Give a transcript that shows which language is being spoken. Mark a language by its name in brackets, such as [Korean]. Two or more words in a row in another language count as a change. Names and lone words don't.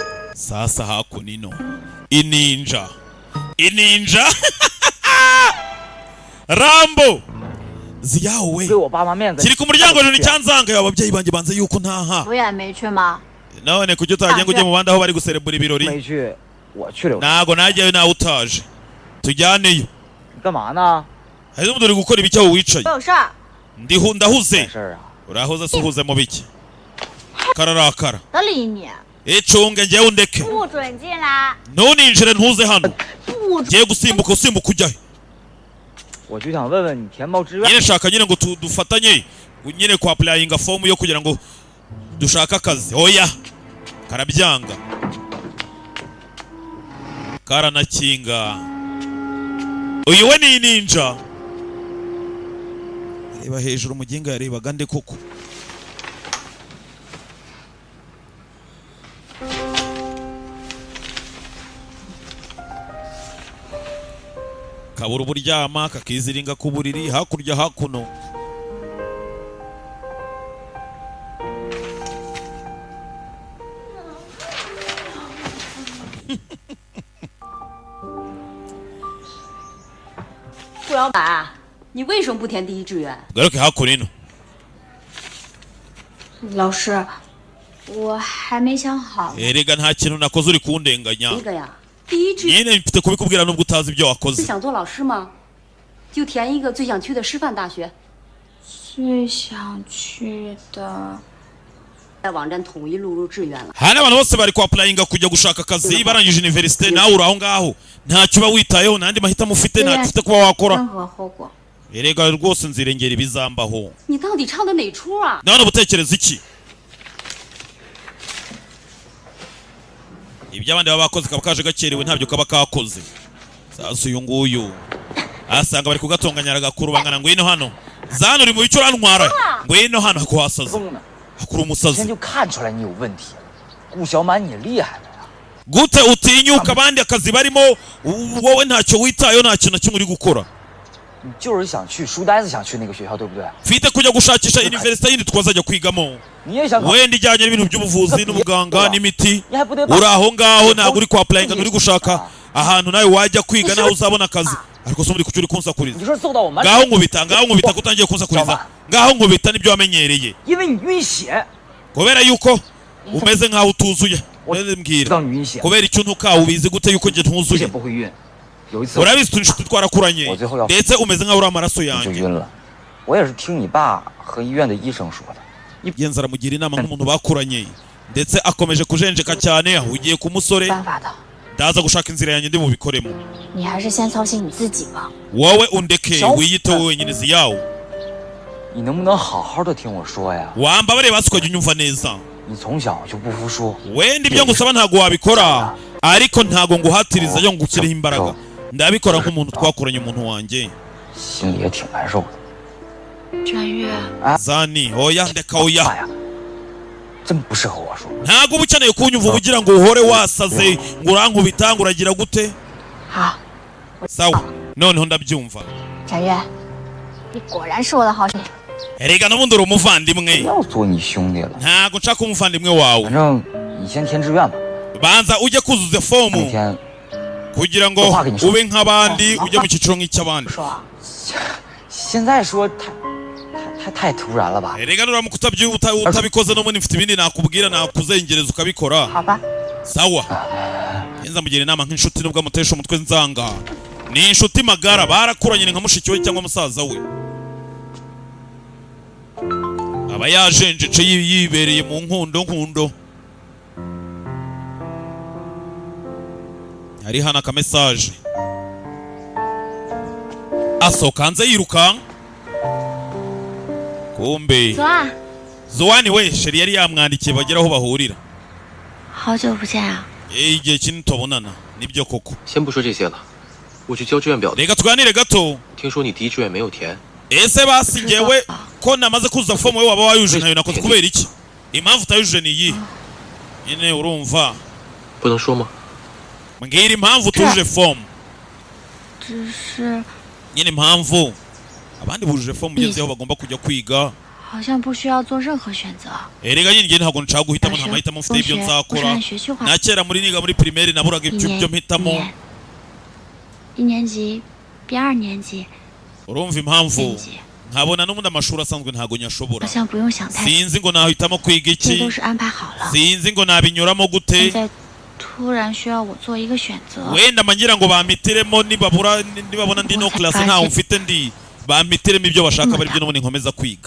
[Kinyarwanda] Sasa hakunino ininja Rambo ziyawe kiri ku muryango rero nicyanzanga ababyeyi banjye banze yuko ntaha [Chinese] 不也没去吗？ [Kinyarwanda] none kujya utagiye ngo ujye mu bandi aho bari guserebura ibirori ntago najyayo nawe utaje tujyaneyo [Chinese] 干嘛呢？ [Kinyarwanda] hari umuntu uri gukora ibiki aho wicaye [Chinese] 我有事儿。 [Kinyarwanda] ndahuze urahuze se uhuze mu biki kararakara [Chinese] 得理你。 [Kinyarwanda] icunge njyewe undeke [Chinese] 不准进来。 [Kinyarwanda] ntuninjire ntuze hano ngiye gusimbuka ujyahe [Chinese] 我就想问问你填报志愿。 [Kinyarwanda] nyine shaka nyine ngo dufatanye nyine kwa applyinga form yo kugira ngo dushaka akazi oya karabyanga karanakinga uyu we ni ninja reba hejuru muginga yarebaga nde koko kabura uburyama kakiziringa ku buriri hakurya hakuno [Chinese] 顾老板，你为什么不填第一志愿？ [Kinyarwanda] garuke hakuno [Chinese] 老师，我还没想好。 [Kinyarwanda] erega nta kintu nakoze uri kundenganya [Chinese] 一个呀，第一志愿 [Kinyarwanda] nyine mfite kubikubwira nubwo utazi ibyo wakoze [Chinese] 是想做老师吗？就填一个最想去的师范大学。最想去的。在网站统一录入志愿了。 [Kinyarwanda] hari abantu bose bari kwa applyinga kujya gushaka akazi barangije university nawe uri aho ngaho ntacyo uba witayeho n'andi mahitamo ufite ntacyo ufite kuba wakora [Chinese] 任何后果。 [Kinyarwanda] erega rwose nzirengera ibizambaho [Chinese] 你到底唱的哪出啊？ [Kinyarwanda] none ubutekereza iki ibyo abandi baba bakoze kaba kaje gakerewe ntabyo kaba kakoze sasa uyu nguyu asanga bari kugatonganya agakuru bangana ngo ino hano zano uri mu bico urantwara ngo ino hano hakuhasaza hakuru umusazi [Chinese] 就看出来你有问题，顾小满你厉害了呀！ [Kinyarwanda] gute utinyuka abandi akazi barimo wowe ntacyo witayeho nta kintu na kimwe uri gukora [Chinese] 你就是想去书呆子想去那个学校，对不对？ [Kinyarwanda] mfite kujya gushakisha university yindi twazajya kwigamo [Chinese] 你也想考？ [Kinyarwanda] wenda ijyanye n'ibintu by'ubuvuzi n'ubuganga n'imiti [Chinese] 你还不得 [Kinyarwanda] uri aho ngaho ntabwo uri kwa applyinga uri gushaka ahantu nawe wajya kwiga nawe uzabona akazi ariko so muri kucyuri kunsakuriza [Chinese] 你说揍到我们？ [Kinyarwanda] ngaho nkubita kutangiye kunsakuriza ngaho nkubita nibyo wamenyereye [Chinese] 因为你晕血。 [Kinyarwanda] kubera yuko umeze nkaho utuzuye mbwira kubera icyo ntukawe ubizi gute yuko nje ntuzuye [Chinese] 不会晕。有一次 [Kinyarwanda] urabizi turi inshuti twarakuranye ndetse umeze nkaho uri amaraso [Chinese] 就 [Kinyarwanda] yanjye [Chinese] 晕了。我也是听你爸和医院的医生说的。 [Kinyarwanda] yenza aramugira inama nk'umuntu bakuranye ndetse akomeje kujenjeka cyane ahugiye ku musore [Chinese] 办法的。 [Kinyarwanda] ndaza gushaka inzira yanjye ndi bubikoremo [Chinese] 你还是先操心你自己吧。 [Kinyarwanda] wowe undeke wiyiteho wenyine ziyawo [Chinese] 你能不能好好的听我说呀？ [Kinyarwanda] wambabare basi ukajya unyumva neza [Chinese] 你从小就不服输， [Kinyarwanda] wenda ibyo ngusaba ntabwo wabikora ariko ntabwo nguhatiriza yo ngukireho imbaraga ndabikora nk'umuntu twakuranye umuntu wanjye [Chinese] 心里也挺难受的。展月， [Kinyarwanda] zani oya ndeka oya [Chinese] 真不适合我说。 [Kinyarwanda] ntabwo uba ukeneye kunyumva ugira ngo uhore wasaze ngo urankubita ngo uragira gute [Chinese] 好， [Kinyarwanda] sawa noneho ndabyumva [Chinese] 展月，你果然是我的好兄弟。 [Kinyarwanda] erega n'ubundi uri umuvandimwe [Chinese] 要做你兄弟了。 [Kinyarwanda] ntabwo nshaka umuvandimwe wawe [Chinese] 反正你先填志愿吧。 [Kinyarwanda] banza ujye kuzuza [Chinese] 那 [Kinyarwanda] fomu [Chinese] 天 [Kinyarwanda] kugira ngo ube nk'abandi ujye mu cyiciro nk'icy'abandi [Chinese] 现在说太突然了吧？ [Kinyarwanda] erega nuramuka utabikoze n'ubundi mfite ibindi nakubwira nakuzengereza ukabikora [Chinese] 好吧。 [Kinyarwanda] sawa yenza mugira inama nk'inshuti nubwo amutesha umutwe nzanga ni inshuti magara barakuranye nka mushiki we cyangwa musaza we aba yajenjece yibereye mu nkundo hari hano akamesaje asohoka hanze yiruka kumbe Zoani we sheri yari yamwandikiye bagera aho bahurira [Chinese] 好久不见啊！ [Kinyarwanda] igihe kinini tubonana nibyo koko [Chinese] 先不说这些了，我去交志愿表。 [Kinyarwanda] reka tuganire gato [Chinese] 听说你第一志愿没有填， [Kinyarwanda] ese basi njyewe ko namaze kuzuza fomu we waba wayujuje ntayo nakoze kubera iki impamvu utayujuje ni iyi nyine urumva [Chinese] 不能说吗？ [Kinyarwanda] mbwira impamvu utujuje fomu [Chinese] 只是 [Kinyarwanda] nyine impamvu abandi bujuje fomu ugeze aho bagomba kujya kwiga [Chinese] 好像不需要做任何选择。 [Kinyarwanda] erega nyine ntabwo nshaka guhitamo nta mahitamo mfite ibyo nzakora na kera muri niga muri primaire naburaga ibyo mpitamo [Chinese] 1 年级比2年级 [Kinyarwanda] urumva impamvu nkabona n'ubundi amashuri asanzwe ntago nyashobora [Chinese] 好像不用想太多， [Kinyarwanda] sinzi ngo nahitamo kwiga [Chinese] 这 [Kinyarwanda] iki [Chinese] 都是安排好了。 [Kinyarwanda] sinzi ngo nabinyuramo gute [Chinese] 现在突然需要我做一个选择， [Kinyarwanda] wenda mangira ngo bampitiremo nibabona ndi no class ntaho mfite ndi bampitiremo ibyo bashaka bari byo n'ubundi nkomeza kwiga